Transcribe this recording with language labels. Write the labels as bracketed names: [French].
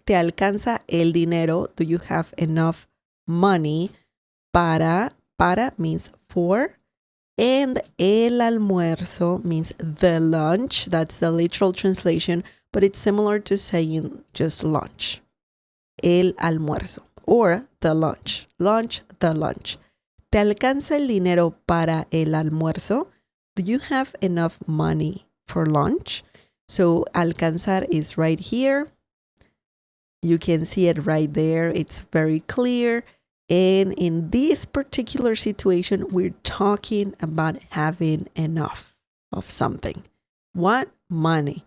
[Spanish] ¿Te alcanza el dinero? [English] Do you have enough money para means for. And el almuerzo means the lunch. That's the literal translation, but it's similar to saying just lunch. El almuerzo or the lunch. Lunch, the lunch. [Spanish] ¿Te alcanza el dinero para el almuerzo? [English] Do you have enough money for lunch? So alcanzar is right here. You can see it right there. It's very clear. And in this particular situation, we're talking about having enough of something. What? Money.